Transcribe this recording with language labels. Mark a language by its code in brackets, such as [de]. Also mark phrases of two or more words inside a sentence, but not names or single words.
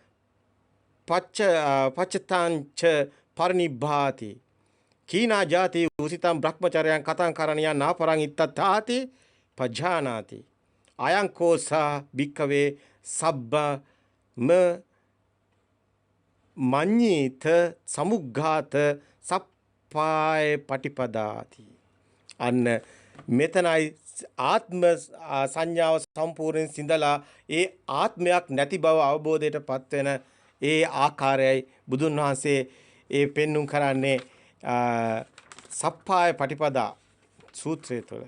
[pi] පච්චතං ච පරිනිබ්බාති කීනා ජාති උසිතම් බ්‍රහ්මචර්යයන් කතං කරණියන් නාපරං ඉත්තතාති පජානාති අයං කෝසා භික්ඛවේ සබ්බ මඤ්ඤීත සමුග්ඝාත සප්පාය පටිපදාති. [si] අන්න මෙතනයි ආත්ම සංඥාව සම්පූර්ණයෙන් සිඳලා ඒ ආත්මයක් නැති බව අවබෝධයටපත් වෙන ඒ ආකාරයයි බුදුන් වහන්සේ ඒ පෙන්눔 කරන්නේ සප්පාය පටිපදා සූත්‍රය තුළ.